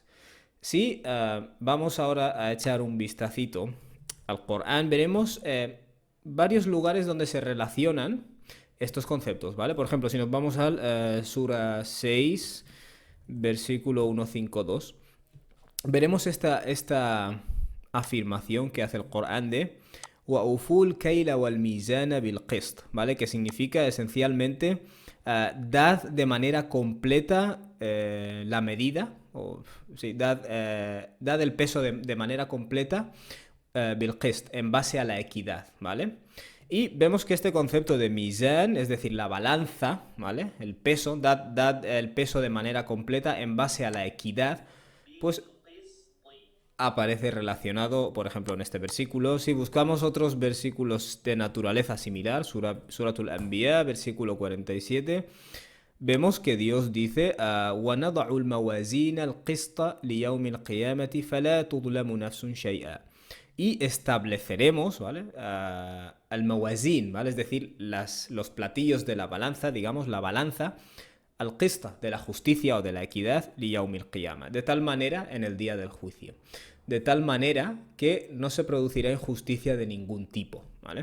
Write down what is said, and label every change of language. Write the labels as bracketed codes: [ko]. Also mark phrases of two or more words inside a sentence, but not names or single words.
[es] Si vamos ahora a echar un vistacito al Corán, veremos varios lugares donde se relacionan estos conceptos, ¿vale? Por ejemplo, si nos vamos al Sura 6, versículo 152, veremos esta afirmación que hace el Corán de [ar] وأوفوا الكيل والميزان بالقسط, [es] ¿vale? Que significa esencialmente dad de manera completa la medida, o sí, dad el peso de manera completa [ar] بالقسط, [es] en base a la equidad, ¿vale? Y vemos que este concepto de mizan, es decir, la balanza, ¿vale? El peso, dad el peso de manera completa en base a la equidad, pues aparece relacionado, por ejemplo, en este versículo. Si buscamos otros versículos de naturaleza similar, Suratul Anbiya, versículo 47, vemos que Dios dice: [ar] وَنَضَعُ الْمَوَازِينَ الْقِسْطَ لِيَوْمِ الْقِيَامَةِ فَلَا تُظْلَمُ نَفْسٌ شَيْئًا. [es] Y estableceremos, ¿vale? [ar] الموازين, [es] ¿vale? Es decir, los platillos de la balanza, digamos, la balanza, [ar] القسط, [es] de la justicia o de la equidad, [ar] ليوم القيامة, [es] de tal manera en el día del juicio. De tal manera que no se producirá injusticia de ningún tipo, ¿vale?